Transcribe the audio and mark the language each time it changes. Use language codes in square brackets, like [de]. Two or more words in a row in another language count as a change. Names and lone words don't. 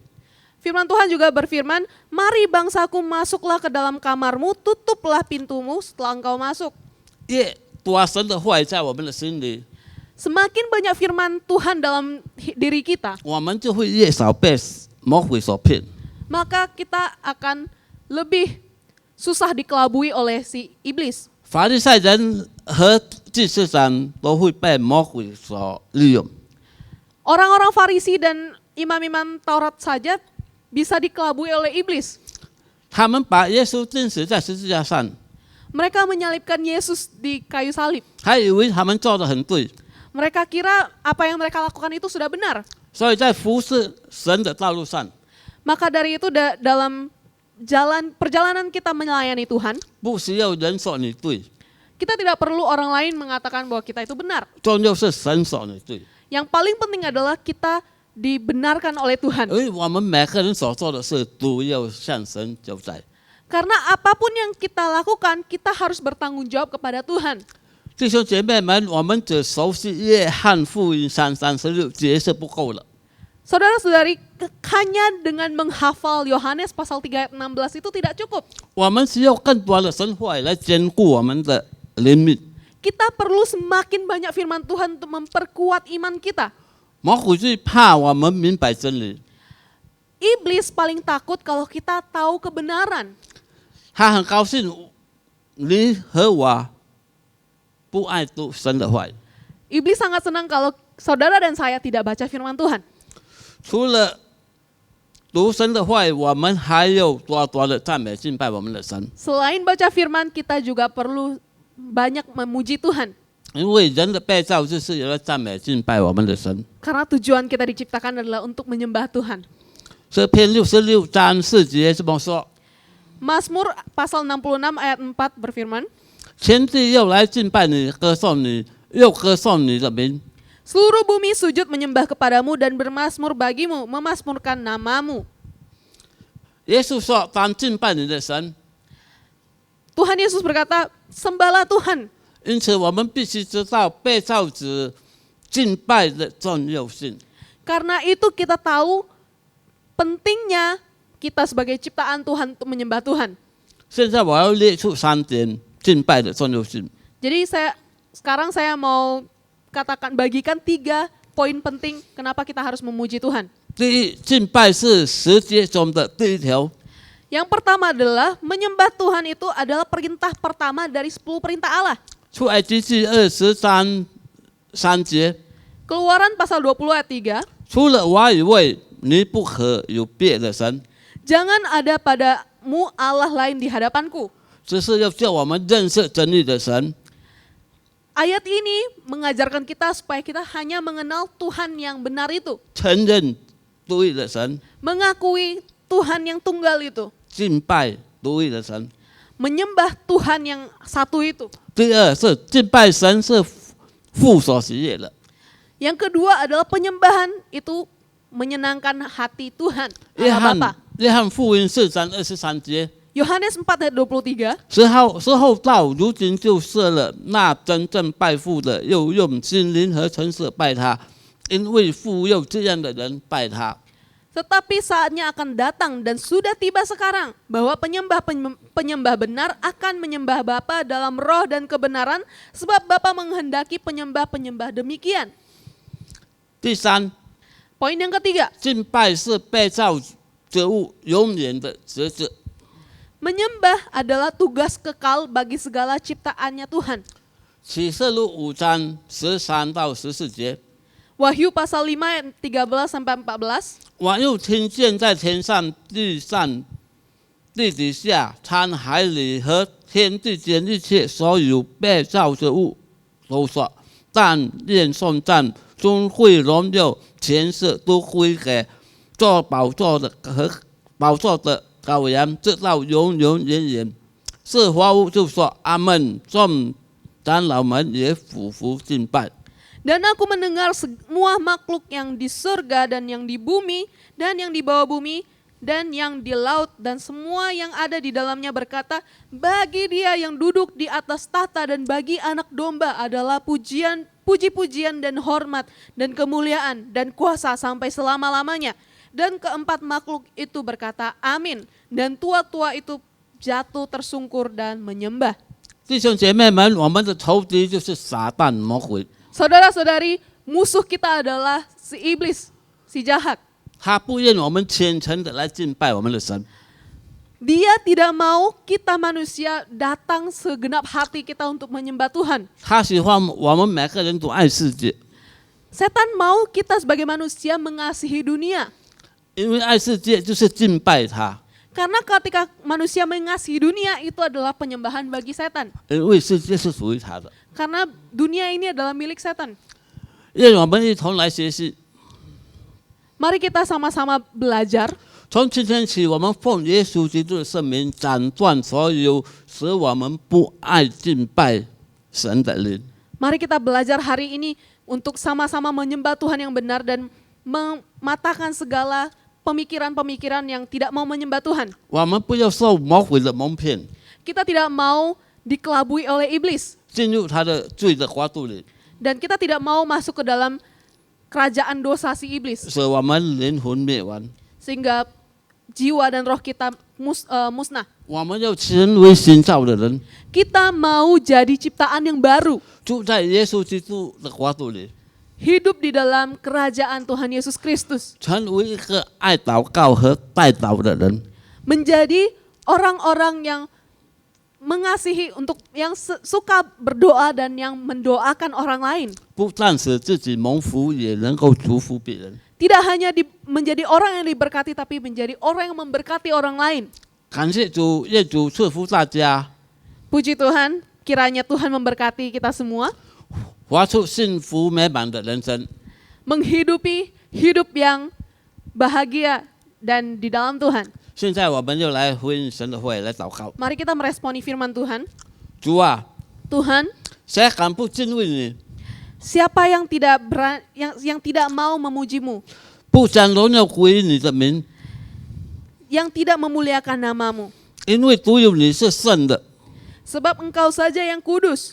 [id] Firman Tuhan juga berfirman, mari bangsaku masuklah ke dalam kamarmu, tutuplah pintumu setelah engkau masuk. [zh] 越多神的话语在我们的心里， [id] Semakin banyak firman Tuhan dalam diri kita, [zh] 我们就会越少被魔鬼所骗。 [id] maka kita akan lebih susah dikelabui oleh si iblis. [zh] 法利赛人和祭司长都会被魔鬼所利用。 [id] Orang-orang Farisi dan imam-imam Taurat saja bisa dikelabui oleh iblis. [zh] 他们把耶稣钉死在十字架上， [id] Mereka menyalibkan Yesus di kayu salib. [zh] 还以为他们做得很对， [id] Mereka kira apa yang mereka lakukan itu sudah benar. [zh] 所以在服侍神的道路上， [id] Maka dari itu dalam perjalanan kita melayani Tuhan, [zh] 不需要人说你对， [id] kita tidak perlu orang lain mengatakan bahwa kita itu benar. [zh] 重要是神说你对。 [id] Yang paling penting adalah kita dibenarkan oleh Tuhan. [zh] 因为我们每个人所做的事都要向神交代。 [id] Karena apapun yang kita lakukan, kita harus bertanggung jawab kepada Tuhan. [zh] 弟兄姐妹们，我们只熟悉约翰福音3:36节是不够了。 [id] Saudara-saudari, hanya dengan menghafal Yohanes pasal 3 ayat 16 itu tidak cukup. [zh] 我们需要更多的神话语来兼顾我们的灵命。 [id] Kita perlu semakin banyak firman Tuhan untuk memperkuat iman kita. [zh] 魔鬼最怕我们明白真理， [id] Iblis paling takut kalau kita tahu kebenaran. [zh] 他很高兴你和我不爱读神的话语。 [id] Iblis sangat senang kalau saudara dan saya tidak baca firman Tuhan. [zh] 除了读神的话语，我们还要多多的赞美敬拜我们的神， [id] Selain baca firman, kita juga perlu banyak memuji Tuhan. [zh] 因为人的被造就是有了赞美敬拜我们的神。 [id] Karena tujuan kita diciptakan adalah untuk menyembah Tuhan. [zh] 诗篇66章4节这么说： [id] Mazmur pasal 66 ayat 4 berfirman, [zh] 天地又来敬拜你，歌颂你，又歌颂你的名。 [id] seluruh bumi sujud menyembah kepadamu dan bermasmur bagimu, memasmurkan namamu. [zh] 耶稣说：当敬拜你的神。 [id] Tuhan Yesus berkata, sembahlah Tuhan. [zh] 因此，我们必须知道被造者敬拜的重要性。 [id] Karena itu kita tahu pentingnya kita sebagai ciptaan Tuhan untuk menyembah Tuhan. [zh] 现在我要列出3点敬拜的重要性。 [id] Jadi sekarang saya mau bagikan 3 poin penting kenapa kita harus memuji Tuhan. [zh] 第一，敬拜是10诫中的第一条。 [id] Yang pertama adalah menyembah Tuhan itu adalah perintah pertama dari 10 perintah Allah. [zh] 出埃及记20章3节， [id] Keluaran pasal 20 ayat 3. [zh] 除了我以外，你不可有别的神。 [id] Jangan ada padamu Allah lain di hadapanku. [zh] 这是要叫我们认识真理的神。 [id] ayat ini mengajarkan kita supaya kita hanya mengenal Tuhan yang benar itu. [zh] 承认独一的神， [id] Mengakui Tuhan yang tunggal itu. [zh] 敬拜独一的神。 [id] Menyembah Tuhan yang satu itu. [zh] 第二是敬拜神是父所喜悦的， [id] Yang kedua adalah penyembahan itu menyenangkan hati Tuhan, [zh] 约 [id] Allah [zh] 翰 [id] Bapa. [zh] 约翰福音4章23节， [id] Yohanes 4 ayat 23. [zh] 时候到，如今就是了。那真正拜父的，又用心灵和诚实拜他，因为父又这样的人拜他。 [id] Tetapi saatnya akan datang dan sudah tiba sekarang bahwa penyembah benar akan menyembah Bapa dalam roh dan kebenaran, sebab Bapa menghendaki penyembah-penyembah demikian. [zh] 第三， [id] Poin yang ketiga, [zh] 敬拜是被造之物永远的职责。 [id] menyembah adalah tugas kekal bagi segala ciptaannya Tuhan. [zh] 启示录5章13到14节， [id] Wahyu pasal 5 ayat 13 sampai 14. [zh] 我又听见在天上、地上、地底下、沧海里和天地间一切所有被造之物都说：但愿颂赞、尊贵、荣耀、权势都归给做宝座的和宝座的羔羊，直到永永远远。是活物就说阿门，众长老们也俯伏敬拜。 [id] Dan aku mendengar semua makhluk yang di surga dan yang di bumi dan yang di bawah bumi dan yang di laut dan semua yang ada di dalamnya berkata, bagi Dia yang duduk di atas tahta dan bagi Anak Domba adalah puji-pujian dan hormat dan kemuliaan dan kuasa sampai selama-lamanya. Dan keempat makhluk itu berkata, amin. Dan tua-tua itu jatuh tersungkur dan menyembah. [zh] 弟兄姐妹们，我们的仇敌就是撒旦魔鬼。 [id] Saudara-saudari, musuh kita adalah si iblis, si jahat. [zh] 他不愿我们虔诚的来敬拜我们的神， [id] Dia tidak mau kita manusia datang segenap hati kita untuk menyembah Tuhan. [zh] 他喜欢我们每个人都爱世界， [id] Setan mau kita sebagai manusia mengasihi dunia. [zh] 因为爱世界就是敬拜他， [id] Karena ketika manusia mengasihi dunia itu adalah penyembahan bagi setan. [zh] 因为世界是属于他的。 [id] Karena dunia ini adalah milik setan. [zh] 愿我们一同来学习。 [id] Mari kita sama-sama belajar. [zh] 从今天起，我们奉耶稣基督的圣名，斩断所有使我们不爱敬拜神的灵。 [id] Mari kita belajar hari ini untuk sama-sama menyembah Tuhan yang benar dan mematahkan segala pemikiran-pemikiran yang tidak mau menyembah Tuhan. [zh] 我们不要受魔鬼的蒙骗， [id] Kita tidak mau dikelabui oleh iblis. [zh] 进入他的罪的国度里， [id] Dan kita tidak mau masuk ke dalam kerajaan dosa si iblis. [zh] 使我们灵魂灭亡。 [id] Sehingga jiwa dan roh kita musnah. [zh] 我们要成为新造的人， [id] Kita mau jadi ciptaan yang baru. [zh] 住在耶稣基督的国度里， [id] Hidup di dalam kerajaan Tuhan Yesus Kristus. [zh] 成为一个爱祷告和代祷的人。 [id] Menjadi orang-orang yang mengasihi yang suka berdoa dan yang mendoakan orang lain. [zh] 不但使自己蒙福，也能够祝福别人。 [id] Tidak hanya menjadi orang yang diberkati, tapi menjadi orang yang memberkati orang lain. [zh] 感谢主，愿主赐福大家， [id] Puji Tuhan, kiranya Tuhan memberkati kita semua. [zh] 活出幸福美满的人生。 [id] Menghidupi hidup yang bahagia dan di dalam Tuhan. [zh] 现在我们就来回应神的会，来祷告。 [id] Mari kita meresponi firman Tuhan. [zh] 主啊， [id] Tuhan, [zh] 谁敢不敬畏你？ [id] siapa yang tidak mau memuji-Mu, [zh] 不将荣耀归于你的名， [id] yang tidak memuliakan nama-Mu, [zh] 因为独有你是圣的， [id] sebab Engkau saja yang kudus.